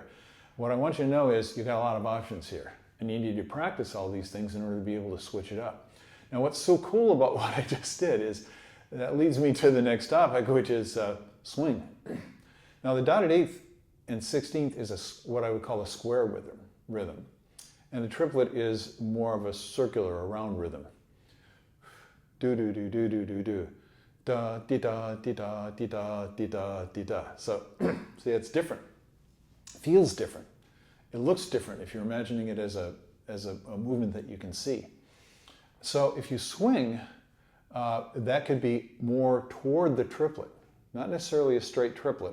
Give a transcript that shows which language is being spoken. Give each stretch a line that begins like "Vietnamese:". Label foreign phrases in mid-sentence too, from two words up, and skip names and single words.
English: What I want you to know is you've got a lot of options here, and you need to practice all these things in order to be able to switch it up. Now, what's so cool about what I just did is that leads me to the next topic, which is swing. Now, the dotted eighth and 16th is what I would call a square rhythm, and the triplet is more of a circular, round rhythm. Do do do do do do do. Da, di da, di da, di da, di da, di da. So, see, it's different. Feels different. It looks different if you're imagining it as a movement that you can see. So if you swing, that could be more toward the triplet, not necessarily a straight triplet.